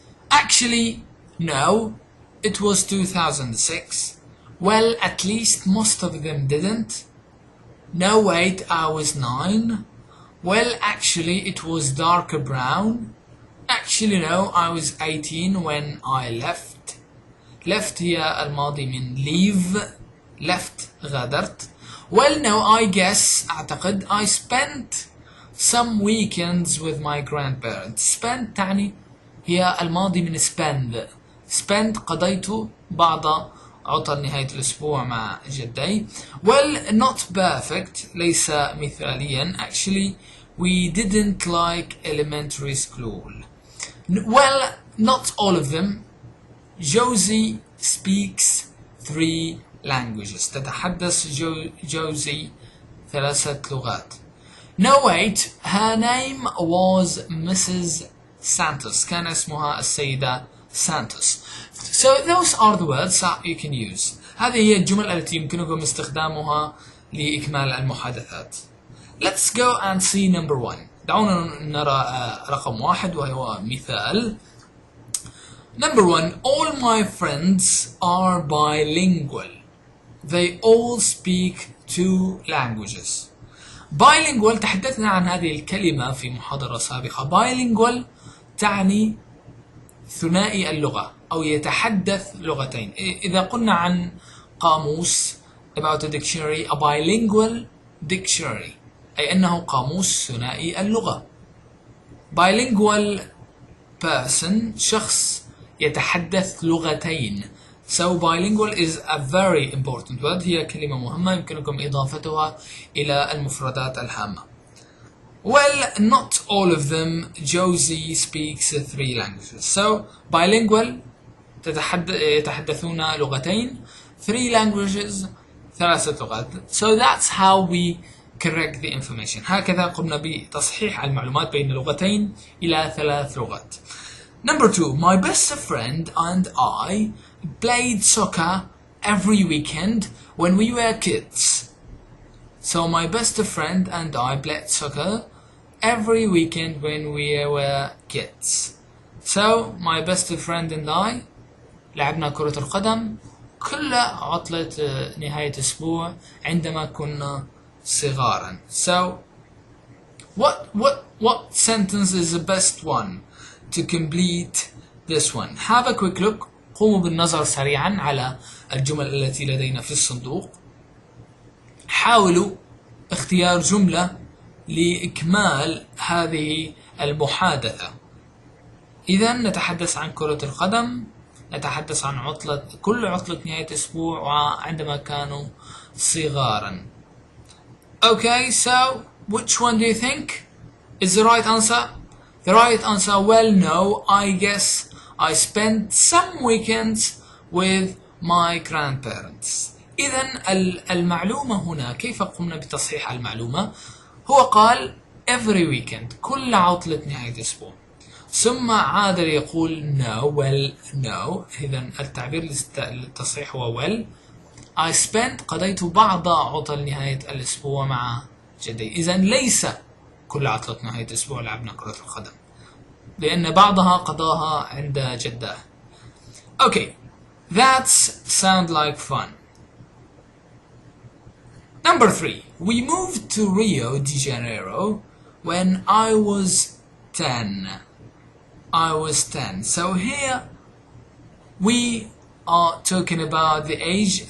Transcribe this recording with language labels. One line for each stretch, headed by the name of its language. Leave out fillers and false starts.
English: Actually, no, it was 2006. Well, at least most of them didn't. No, wait, I was 9. Well, actually, it was darker brown. Actually, no, I was 18 when I left.
Arabic: Left هي الماضي من leave. Left غادرت.
English: Well, no, I guess
Arabic: أعتقد
English: I spent some weekends with my grandparents.
Arabic: Spent تعني هي الماضي من spend. Spent قضيت بعض عطل نهاية الأسبوع مع جدي.
English: Well, not perfect
Arabic: ليس مثاليا.
English: Actually, we didn't like elementary school. Well, not all of them. Josie speaks 3 languages.
Arabic: تتحدث جوزي 3 لغات.
English: No, wait, her name was Mrs. Santos.
Arabic: كان اسمها السيدة Santos.
English: So those are the words that you can use.
Arabic: هذه هي الجمل التي يمكنكم استخدامها لإكمال المحادثات.
English: Let's go and see number 1.
Arabic: دعونا نرى رقم 1 وهو مثال.
English: Number 1. All my friends are bilingual. They all speak 2 languages.
Arabic: bilingual تحدثنا عن هذه الكلمة في محاضرة سابقة. bilingual تعني ثنائي اللغة أو يتحدث لغتين. إذا قلنا عن قاموس
English: about a dictionary, a bilingual dictionary
Arabic: أي أنه قاموس ثنائي اللغة.
English: bilingual person
Arabic: شخص يتحدث لغتين.
English: So bilingual is a very important word.
Arabic: هي كلمة مهمة يمكنكم إضافتها إلى المفردات الهامة.
English: Well, not all of them. Josie speaks 3 languages. So bilingual
Arabic: يتحدثون لغتين.
English: 3 languages
Arabic: 3 لغات.
English: So that's how we correct the information.
Arabic: هكذا قمنا بتصحيح المعلومات بين لغتين إلى 3 لغات.
English: Number 2, my best friend and I played soccer every weekend when we were kids. So my best friend and I played soccer every weekend when we were kids. So my best friend and I
Arabic: لعبنا كرة القدم كل عطلة نهاية أسبوع عندما كنا صغارا.
English: So what sentence is the best one to complete this one? Have a quick look.
Arabic: قوموا بالنظر سريعا على الجمل التي لدينا في الصندوق. حاولوا اختيار جملة لإكمال هذه المحادثة. إذا نتحدث عن كرة القدم، نتحدث عن كل عطلة نهاية أسبوع وعندما كانوا صغارا.
English: Okay, so which one do you think is the right answer? The right answer, well, no, I guess I spent some weekends with my grandparents.
Arabic: إذن المعلومة هنا كيف قمنا بتصحيح المعلومة؟ هو قال
English: every weekend
Arabic: كل عطلة نهاية أسبوع، ثم عاد يقول
English: no, well, no.
Arabic: إذن التعبير للتصحيح هو well.
English: I spent
Arabic: قضيت بعض عطل نهاية الأسبوع مع جدي. إذن ليس كل عطلة نهاية أسبوع لعبنا كرة القدم، لأن بعضها قضاها عند جده.
English: Okay, that sounds like fun. Number 3, we moved to Rio de Janeiro when I was 10. I was 10. So here we are talking about the age.